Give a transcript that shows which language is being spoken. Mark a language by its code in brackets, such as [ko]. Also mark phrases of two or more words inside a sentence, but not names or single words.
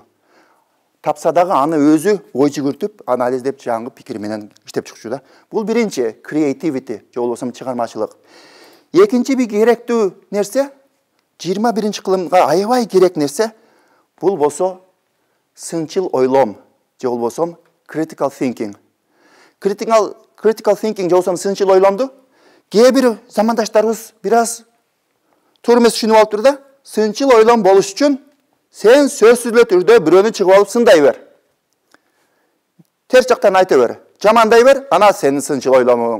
[ky] Тапса дагы аны өзү ой жүгүртүп, анализдеп, жаңы пикир менен иштеп чыкчу да. Бул биринчи creativity, же болбосо чыгармачылык. Экинчи бир керектүү нерсе, 21-кылымга аябай керек нерсе, бул болсо сынчыл ойлом, же болбосо [en] critical thinking. Critical thinking [ky] же болбосо сынчыл ойломду кээ бир замандаштарыбыз бир аз туура эмес түшүнүп алыптыр да. Сынчыл ойлом болуш үчүн Sen сөзсүз түрдө бирөөнү чыгып алып сындай бер. Терс жактан айта бер. Жамандай бер, ана сенин сынчыл ойломоң.